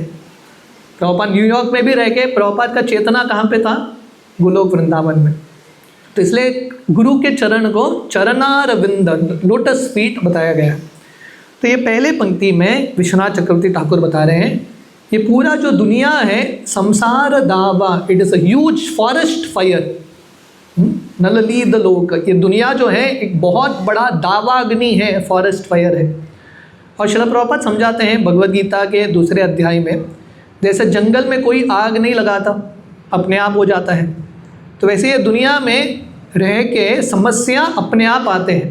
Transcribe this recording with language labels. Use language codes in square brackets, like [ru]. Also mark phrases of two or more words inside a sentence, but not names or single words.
[hi] प्रभुपाद न्यूयॉर्क में भी रह के प्रभुपाद का चेतना कहाँ पे था, गोलोक वृंदावन में। तो इसलिए गुरु के चरण को चरणारविंद, [en] lotus feet [hi] बताया गया। तो ये पहले पंक्ति में विश्वनाथ चक्रवर्ती ठाकुर बता रहे हैं, ये पूरा जो दुनिया है संसार दावा, [en] it is a huge forest fire, नललीद लोक। [hi] ये दुनिया जो है एक बहुत बड़ा दावाग्नि है, [en] forest fire [hi] है। और श्रील प्रभुपाद समझाते हैं भगवद गीता के 2 अध्याय में, जैसे जंगल में कोई आग नहीं लगाता, अपने आप हो जाता है, तो वैसे ये दुनिया में रह के समस्या अपने आप आते हैं।